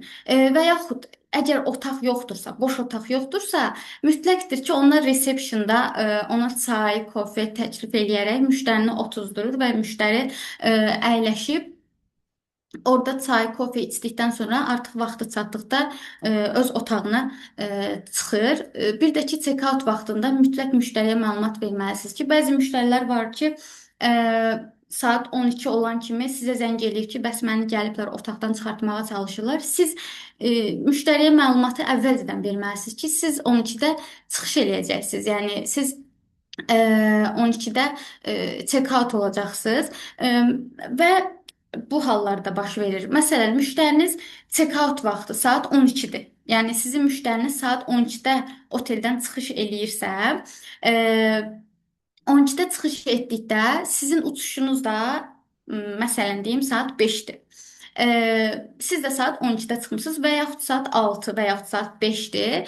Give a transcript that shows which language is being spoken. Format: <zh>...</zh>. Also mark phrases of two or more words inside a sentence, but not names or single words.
<az>Və yaxud əgər otaq yoxdursa, boş otaq yoxdursa, mütləqdir ki, onlar resepsiyonda ona çay, kofe təklif eləyərək müştərini otuzdurur və müştəri əyləşib orada çay, kofe içdikdən sonra artıq vaxtı çatdıqda öz otağına çıxır. Bir də ki, check-out vaxtında mütləq müştəriyə məlumat verməlisiniz ki, bəzi müştərilər var ki, saat 12 olan kimi sizə zəng eləyir ki, bəs məni gəliblər otaqdan çıxartmağa çalışırlar. Siz müştəriyə məlumatı əvvəlcədən verməlisiniz ki, siz 12-də çıxış eləyəcəksiniz. Yəni siz 12-də check-out olacaqsınız və bu hallarda baş verir. Məsələn, müştəriniz check-out vaxtı saat 12-dir. Yəni sizin müştəriniz saat 12-də oteldən çıxış eləyirsə, 12-də çıxış etdikdə sizin uçuşunuz da məsələn deyim saat 5-dir. Siz də saat 12-də çıxmısınız və yaxud saat 6 və yaxud saat 5-dir.</az>